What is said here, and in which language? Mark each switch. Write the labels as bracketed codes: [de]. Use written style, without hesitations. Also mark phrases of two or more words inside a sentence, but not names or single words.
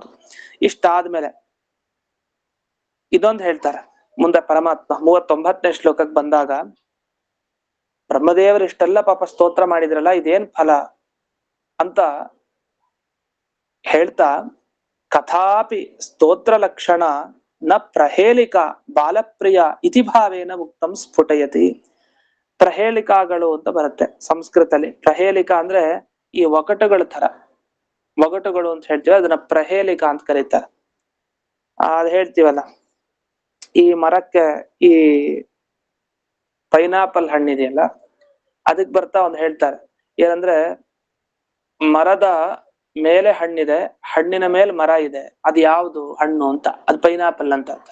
[kn] ಇಷ್ಟಾದ್ಮೇಲೆ ಇದೊಂದು ಹೇಳ್ತಾರೆ ಮುಂದೆ ಪರಮಾತ್ಮ 39ನೇ ಶ್ಲೋಕಕ್ಕೆ ಬಂದಾಗ, ಬ್ರಹ್ಮದೇವರು ಇಷ್ಟೆಲ್ಲ ಪಾಪ ಸ್ತೋತ್ರ ಮಾಡಿದ್ರಲ್ಲ, ಇದೇನ್ ಫಲ ಅಂತ ಹೇಳ್ತಾ, [sa] कथापि स्तोत्र लक्षण न प्रहेलिक बालप्रिय इति भावेन मुक्तं स्फुटयति. [kn] ಪ್ರಹೇಲಿಕಾಗಳು ಅಂತ ಬರುತ್ತೆ ಸಂಸ್ಕೃತದಲ್ಲಿ. ಪ್ರಹೇಲಿಕ ಅಂದ್ರೆ ಈ ಒಗಟುಗಳ ತರ, ಒಗಟುಗಳು ಅಂತ ಹೇಳ್ತೀವಿ, ಅದನ್ನ ಪ್ರಹೇಲಿಕ ಅಂತ ಕರೀತಾರೆ. ಅದ್ ಹೇಳ್ತೀವಲ್ಲ, ಈ ಮರಕ್ಕೆ ಈ ಪೈನಾಪಲ್ ಹಣ್ಣಿದೆಯಲ್ಲ, ಅದಕ್ ಬರ್ತಾ ಒಂದು ಹೇಳ್ತಾರೆ ಏನಂದ್ರೆ, ಮರದ ಮೇಲೆ ಹಣ್ಣಿದೆ, ಹಣ್ಣಿನ ಮೇಲೆ ಮರ ಇದೆ, ಅದು ಯಾವ್ದು ಹಣ್ಣು ಅಂತ, ಅದು ಪೈನಾಪಲ್ ಅಂತ ಅರ್ಥ.